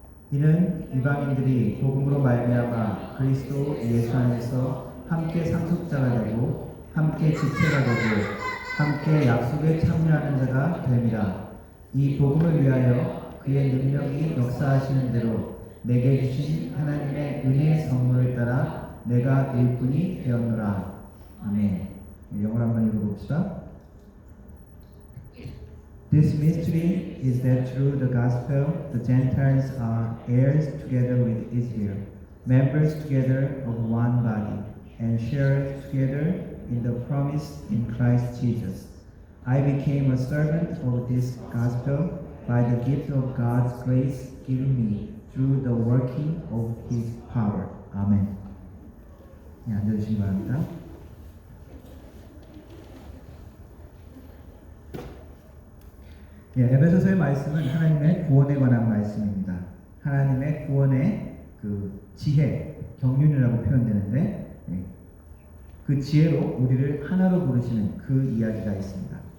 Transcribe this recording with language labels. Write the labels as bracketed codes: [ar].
[ko] 이는 이방인들이 복음으로 말미암아 그리스도 예수 안에서 함께 상속자가 되고 함께 지체가 되고 함께 약속에 참여하는 자가 됩니다. 이 복음을 위하여 그의 능력이 역사하시는 대로 내게 주신 하나님의 은혜의 선물을 따라 내가 일꾼이 되었노라. 아멘. 영어로 한번 읽어봅시다. [en] This mystery is that through the gospel the Gentiles are heirs together with Israel, members together of one body, and sharers together in the promise in Christ Jesus. I became a servant of this gospel by the gift of God's grace given me through the working of His power. [ko] 아멘. 네, 앉아주시기 바랍니다. 에베소서의 말씀은 하나님의 구원에 관한 말씀입니다. 하나님의 구원의 그 지혜, 경륜이라고 표현되는데 그 지혜로 우리를 하나로 부르시는 그 이야기가 있습니다.